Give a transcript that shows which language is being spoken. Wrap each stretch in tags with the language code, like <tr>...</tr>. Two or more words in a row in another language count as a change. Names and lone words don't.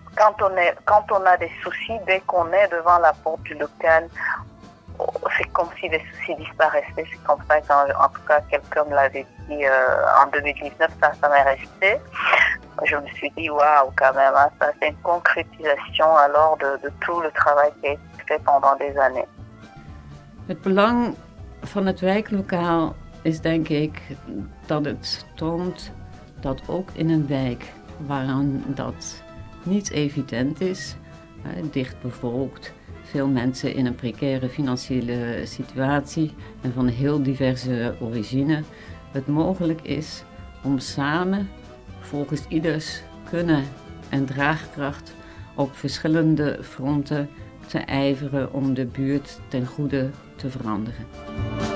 <fr>Quand on a des soucis, dès qu'on est devant la porte du local, c'est comme si les soucis disparaissaient. C'est comme ça qu'en tout cas quelqu'un me l'avait dit en 2019, ça m'est resté. Je me suis dit waouh, quand même, hein, ça c'est une concrétisation alors de tout le travail qui a été fait pendant des années.</fr> <nl>Het belang van het wijklokaal is denk ik dat het toont dat ook in een wijk waarin dat niet evident is, dicht bevolkt, veel mensen in een precaire financiële situatie en van heel diverse origine, het mogelijk is om samen volgens ieders kunnen en draagkracht op verschillende fronten te ijveren om de buurt ten goede te veranderen.</nl>